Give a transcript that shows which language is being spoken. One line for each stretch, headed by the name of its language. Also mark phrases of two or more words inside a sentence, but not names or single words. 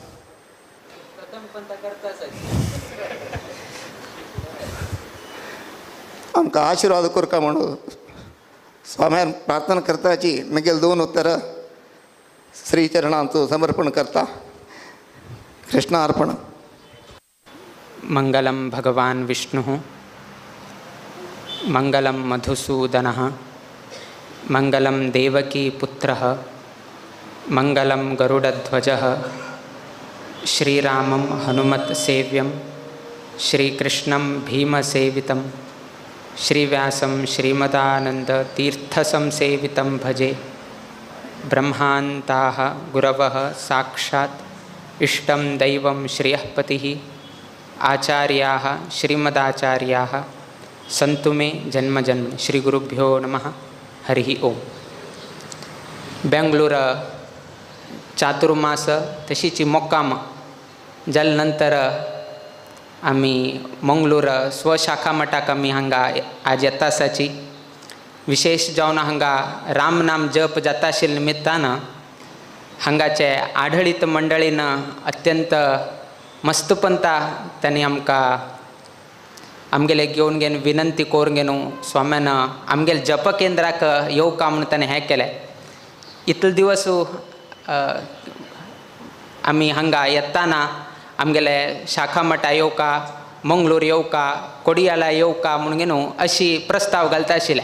Konkani: आमकां आशिर्वाद करका म्हणून स्वाम्यान प्रार्थना करताची मुगेल 2 उत्तरां श्रीचरणांचो समर्पण करता. कृष्णार्पण.
Sanskrit: मंगलम भगवान विष्णु, मंगलम मधुसूदनः, मंगलम देवकी पुत्रः, मंगलम गरुडध्वजः, श्रीरामं हनुमत् सेव्यं, श्रीकृष्णं भीमसेवितं, श्रीव्यासं श्रीमदानन्दतीर्थसंसेवितं भजे. ब्रह्मान्ताः गुरवः साक्षात् इष्टं दैवं श्रियःपतिः, आचार्याः श्रीमदाचार्याः संतु मे जन्म जन्म. श्री गुरुभ्यो नमः. हरि ओम.
Konkani: बेंगलोर चातुर्मास तशीची मोक्काम जाल्यानंतर आम्ही मंगळूर स्वशाखा मठाक आम्ही हांगा आज येता आसाची. विशेष जावन हांगा राम नाम जप जाता आशिल्ल्या निमित्तान हांगाचे आढळीत मंडळीन अत्यंत मस्तपंता त्यांनी आमकां आमगेले घेवन गेन विनंती करून गेनू स्वाम्यान आमगेले जप केंद्राक येवका म्हणून ताणें हें केलें. इतले दिवस आमी हांगा येताना आमगेले शाखा मठा येवका, मंगळूर येवका, कोडियाला येवका म्हणून गेनू अशी प्रस्ताव घालता आशिल्ले.